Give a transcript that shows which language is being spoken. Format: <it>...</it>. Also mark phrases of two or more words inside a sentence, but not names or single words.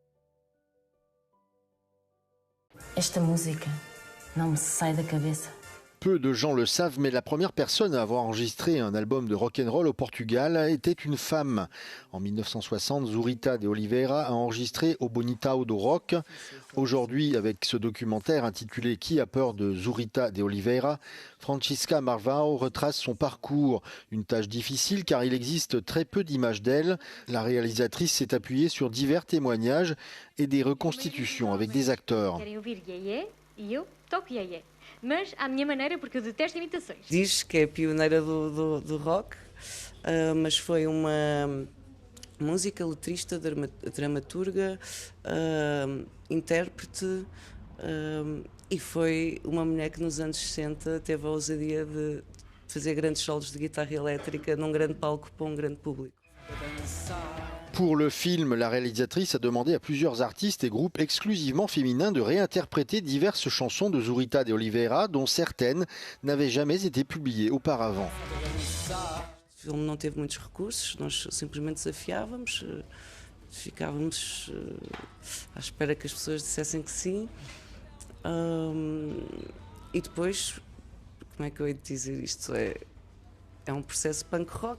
<pt>Esta música não me sai da cabeça.</pt> <fr>Peu de gens le savent, mais la première personne à avoir enregistré un album de rock'n'roll au Portugal était une femme. En 1960, Zurita de Oliveira a enregistré O Bonitão do Rock. Aujourd'hui, avec ce documentaire intitulé Qui a peur de Zurita de Oliveira, Francisca Marvão retrace son parcours. Une tâche difficile car il existe très peu d'images d'elle. La réalisatrice s'est appuyée sur divers témoignages et des reconstitutions avec des acteurs.</fr> <pt>Mas à minha maneira, porque eu detesto imitações. Diz que é pioneira do rock, mas foi uma música, letrista, dramaturga, intérprete, e foi uma mulher que nos anos 60 teve a ousadia de fazer grandes solos de guitarra elétrica num grande palco para um grande público.</pt> <fr>Pour le film, la réalisatrice a demandé à plusieurs artistes et groupes exclusivement féminins de réinterpréter diverses chansons de Zurita de Oliveira, dont certaines n'avaient jamais été publiées auparavant.</fr> <pt>O filme não teve muitos recursos, nós simplesmente desafiávamos, ficávamos à espera que as pessoas dissessem que sim. E depois, como é que eu hei de dizer isto? É um processo punk rock.</pt>